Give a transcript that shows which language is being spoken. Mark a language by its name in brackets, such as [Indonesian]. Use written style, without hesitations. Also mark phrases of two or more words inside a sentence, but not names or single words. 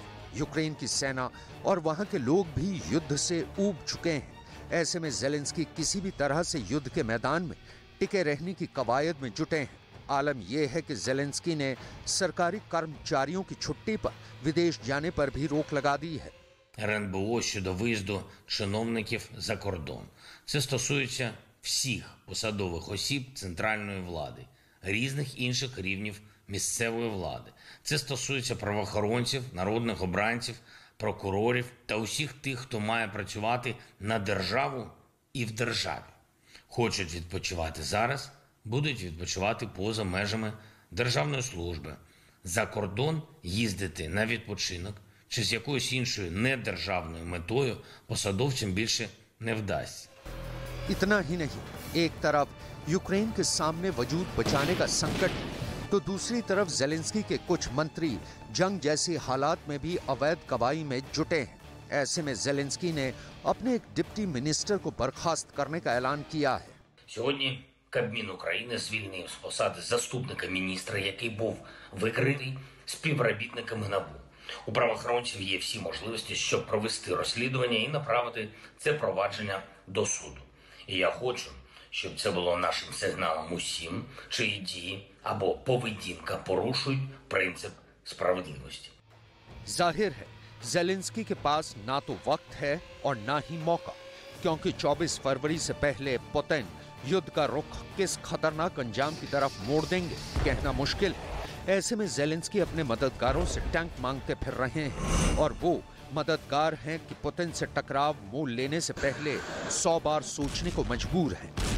[Hindi] यूक्रेन की सेना और वहां के लोग भी युद्ध से ऊब चुके हैं, ऐसे में ज़ेलेंस्की किसी भी तरह से युद्ध के मैदान में टिके रहने की कवायद में जुटे हैं। आलम यह है कि ज़ेलेंस्की ने सरकारी कर्मचारियों की छुट्टी पर विदेश जाने पर भी रोक लगा दी है। [Ukrainian] РНБО щодо виїзду чиновників за кордон. Це стосується всіх посадових осіб центральної влади, різних інших рівнів місцевої влади. Це стосується правоохоронців, народних обранців, прокурорів та усіх тих, хто має працювати на державу і в державі. Хочуть відпочивати зараз, будуть відпочивати поза межами державної служби. За кордон їздити на відпочинок чи з якоюсь іншою недержавною метою посадовцям більше не вдасться. [Hindi] इतना ही नहीं, एक तरफ यूक्रेन के सामने वजूद बचाने का संकट, तो दूसरी तरफ ज़ेलेंस्की के कुछ मंत्री जंग जैसी हालात में भी अवैध गवाही में जुटे हैं। ऐसे में ज़ेलेंस्की ने अपने एक [English] deputy minister [Hindi] को बर्खास्त करने का ऐलान किया है। [Ukrainian] Сьогодні Кабмін України звільнив з посади заступника міністра, який був викритий співробітниками НАБУ. У правоохоронців є всі можливості, щоб провести розслідування і направити це провадження до суду. І я хочу, щоб це було нашим сигналом усім, чиї дії або поведінка порушують принцип справедливості. [Hindi] जाहिर है ज़ेलेंस्की के पास ना तो वक्त है और ना ही मौका, क्योंकि 24 फरवरी से पहले पुतिन युद्ध का रुख किस खतरनाक अंजाम की तरफ मोड़ देंगे कहना मुश्किल है। ऐसे में ज़ेलेंस्की अपने मददगारों से टैंक मांगते फिर रहे हैं और वो मददगार हैं कि पुतिन से टकराव मोल लेने से पहले 100 बार सोचने को मजबूर हैं।